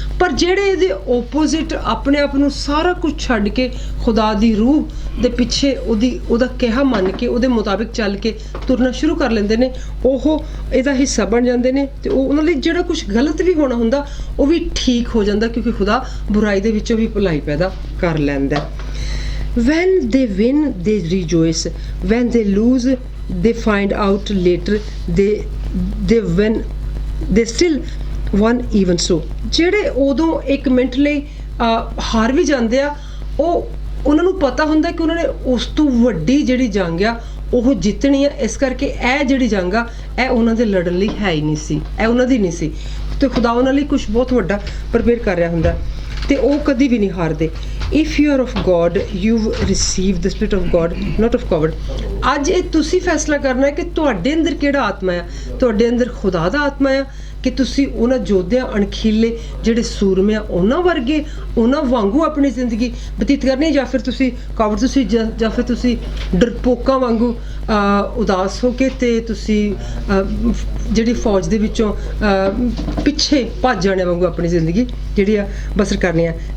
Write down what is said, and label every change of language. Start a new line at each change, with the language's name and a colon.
Punjabi: ਪਰ ਜਿਹੜੇ ਇਹਦੇ opposite ਆਪਣੇ ਆਪ ਨੂੰ ਸਾਰਾ ਕੁਝ ਛੱਡ ਕੇ ਖੁਦਾ ਦੀ ਰੂਹ ਦੇ ਪਿੱਛੇ ਉਹਦਾ ਕਿਹਾ ਮੰਨ ਕੇ ਉਹਦੇ ਮੁਤਾਬਿਕ ਚੱਲ ਕੇ ਤੁਰਨਾ ਸ਼ੁਰੂ ਕਰ ਲੈਂਦੇ ਨੇ, ਉਹ ਇਹਦਾ ਹਿੱਸਾ ਬਣ ਜਾਂਦੇ ਨੇ ਤੇ ਉਹ ਉਹਨਾਂ ਲਈ ਜਿਹੜਾ ਕੁਝ ਗਲਤ ਵੀ ਹੋਣਾ ਹੁੰਦਾ ਉਹ ਵੀ ਠੀਕ ਹੋ ਜਾਂਦਾ, ਕਿਉਂਕਿ ਖੁਦਾ ਬੁਰਾਈ ਦੇ ਵਿੱਚੋਂ ਵੀ ਭਲਾਈ ਪੈਦਾ ਕਰ ਲੈਂਦਾ।
English: When they win, they rejoice. When they lose, they find out later they win. They still won even so.
Punjabi: ਜਿਹੜੇ ਉਦੋਂ ਇੱਕ ਮਿੰਟ ਲਈ ਹਾਰ ਵੀ ਜਾਂਦੇ ਆ, ਉਹ ਉਹਨਾਂ ਨੂੰ ਪਤਾ ਹੁੰਦਾ ਕਿ ਉਹਨਾਂ ਨੇ ਉਸ ਤੋਂ ਵੱਡੀ ਜਿਹੜੀ ਜੰਗ ਆ ਉਹ ਜਿੱਤਣੀ ਆ, ਇਸ ਕਰਕੇ ਇਹ ਜਿਹੜੀ ਜੰਗ ਆ ਇਹ ਉਹਨਾਂ ਦੇ ਲੜਨ ਲਈ ਹੈ ਹੀ ਨਹੀਂ ਸੀ, ਇਹ ਉਹਨਾਂ ਦੀ ਨਹੀਂ ਸੀ ਤੇ ਖੁਦਾ ਉਹਨਾਂ ਲਈ ਕੁਝ ਬਹੁਤ ਵੱਡਾ ਪ੍ਰਪੇਅਰ ਕਰ ਰਿਹਾ ਹੁੰਦਾ ਤੇ ਉਹ ਕਦੀ ਵੀ ਨਹੀਂ ਹਾਰਦੇ।
English: If you are of God, you've received the spirit of God, not of coward.
Punjabi: ਅੱਜ ਇਹ ਤੁਸੀਂ ਫੈਸਲਾ ਕਰਨਾ ਹੈ ਕਿ ਤੁਹਾਡੇ ਅੰਦਰ ਕਿਹੜਾ ਆਤਮਾ ਆ, ਤੁਹਾਡੇ ਅੰਦਰ ਖੁਦਾ ਦਾ ਆਤਮਾ ਆ ਕਿ ਤੁਸੀਂ ਉਹਨਾਂ ਯੋਧਿਆਂ ਅਣਖੀਲੇ ਜਿਹੜੇ ਸੂਰਮੇ ਆ ਉਹਨਾਂ ਵਰਗੇ, ਉਹਨਾਂ ਵਾਂਗੂ ਆਪਣੀ ਜ਼ਿੰਦਗੀ ਬਤੀਤ ਕਰਨੀ, ਜਾਂ ਫਿਰ ਤੁਸੀਂ ਕਾਵੜ, ਤੁਸੀਂ ਜਾਂ ਫਿਰ ਤੁਸੀਂ ਡਰਪੋਕਾਂ ਵਾਂਗੂ ਉਦਾਸ ਹੋ ਕੇ ਤੇ ਤੁਸੀਂ ਜਿਹੜੀ ਫੌਜ ਦੇ ਵਿੱਚੋਂ ਪਿੱਛੇ ਭੱਜ ਜਾਣੇ ਵਾਂਗੂ ਆਪਣੀ ਜ਼ਿੰਦਗੀ ਜਿਹੜੀ ਆ ਬਸਰ ਕਰਨੀ ਆ।